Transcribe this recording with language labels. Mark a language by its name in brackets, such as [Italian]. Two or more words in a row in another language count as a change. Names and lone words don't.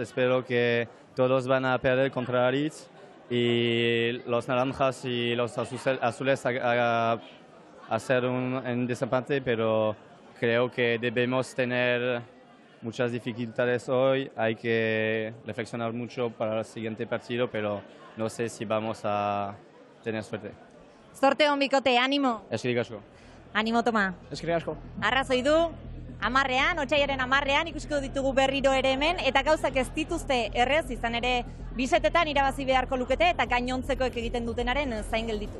[Spanish] Espero que todos van a perder contra Aritz y los naranjas y los azules a hacer un desempate, pero creo que debemos tener muchas dificultades hoy, hay que reflexionar mucho para el siguiente partido, pero no sé si vamos a tener suerte. [Basque] Zorte on bikote, ánimo. Eskerrik asko. [Spanish] Ánimo, Toma. [Basque] Eskerrik asko. Arrazoi du, 10ean, otsailaren 10ean ikusiko ditugu berriro ere hemen, eta gauzak ez dituzte errez, izan ere bisetetan irabazi beharko lukete, eta gainontzekoek egiten dutenaren zain gelditu.